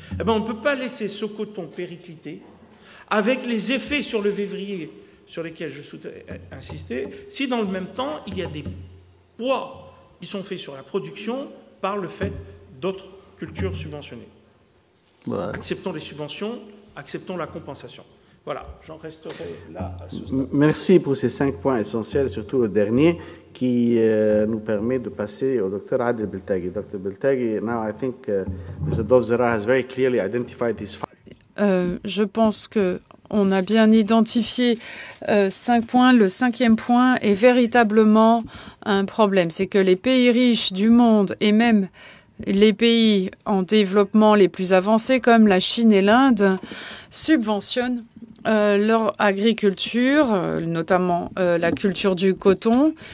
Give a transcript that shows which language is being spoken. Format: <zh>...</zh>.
<fr>Eh bien, on ne peut pas laisser ce coton péricliter avec les effets sur le vévrier sur lesquels je souhaitais insister, si dans le même temps, il y a des poids qui sont faits sur la production par le fait d'autres cultures subventionnées. Ouais. Acceptons les subventions, acceptons la compensation. Voilà, j'en resterai là à ce stade. Merci pour ces 5 points essentiels, surtout le dernier, qui nous permet de passer au Dr Adel Beltagi.</fr> <en>Dr Beltagi, now I think Mr. Dov Zera has very clearly identified these 5.</en> <fr>Je pense que on a bien identifié 5 points. Le 5e point est véritablement un problème. C'est que les pays riches du monde et même les pays en développement les plus avancés comme la Chine et l'Inde subventionnent leur agriculture, notamment la culture du coton.</fr>